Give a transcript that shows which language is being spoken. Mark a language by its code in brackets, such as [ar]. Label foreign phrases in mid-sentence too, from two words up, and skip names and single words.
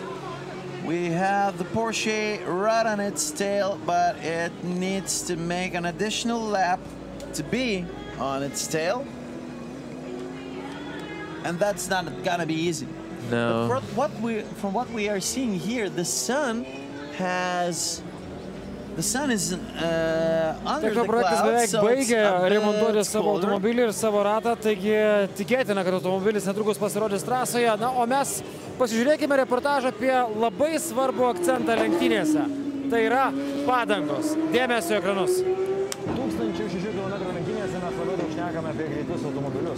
[en] We have the Porsche right on its tail, but it needs to make an additional lap to be on its tail. And that's not gonna be easy. No. But from what we are seeing here, the sun is under the clouds, so [lt] baigė remontuoti savo automobilį ir savo ratą, taigi tikėtina, kad automobilis netrukus pasirodys trasoje. Na, o mes pasižiūrėkime reportažą apie labai svarbų akcentą lenktynėse. Tai yra padangos. Dėmesio į ekranus. 1600 km lenktynėse mes labai daug šnekame apie greitus automobilius.